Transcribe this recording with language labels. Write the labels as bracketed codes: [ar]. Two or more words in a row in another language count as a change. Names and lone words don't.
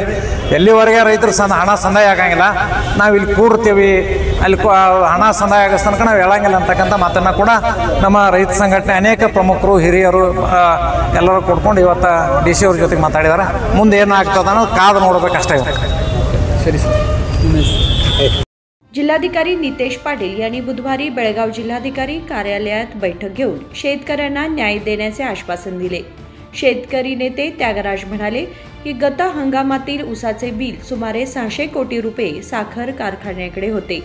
[kn] ಎಲ್ಲಿವರೆಗೆ ರೈತರು ಹಣ ಸಂದಾಯ ಆಗಂಗಿಲ್ಲ, ನಾವು ಇಲ್ಲಿ ಕೂಡ್ತೀವಿ, ಅಲ್ಲಿ ಹಣ ಸಂದಾಯ ಆಗೋ ತನಕ ನಾವು ಹೇಳಂಗಿಲ್ಲ ಅಂತಕ್ಕಂಥ ಮಾತನ್ನು ಕೂಡ ನಮ್ಮ ರೈತ ಸಂಘಟನೆ ಅನೇಕ ಪ್ರಮುಖರು ಹಿರಿಯರು ಎಲ್ಲರೂ ಕೊಡ್ಕೊಂಡು ಇವತ್ತು DC ಅವ್ರ ಜೊತೆಗೆ ಮಾತಾಡಿದ್ದಾರೆ. ಮುಂದೆ ಏನಾಗ್ತದೆ ಅನ್ನೋದು ಕಾದು ನೋಡಬೇಕಷ್ಟೇ. ಸರಿ ಸರ್. [mr] जिल्हाधिकारी नितेश पाटील यांनी बुधवारी बेळगाव जिल्हाधिकारी कार्यालयात बैठक घेऊन शेतकऱ्यांना न्याय देण्याचे आश्वासन दिले. शेतकरी नेते त्यागराज म्हणाले की गत हंगामातील ऊसाचे बिल सुमारे 600 कोटी रुपये साखर कारखान्याकडे होते.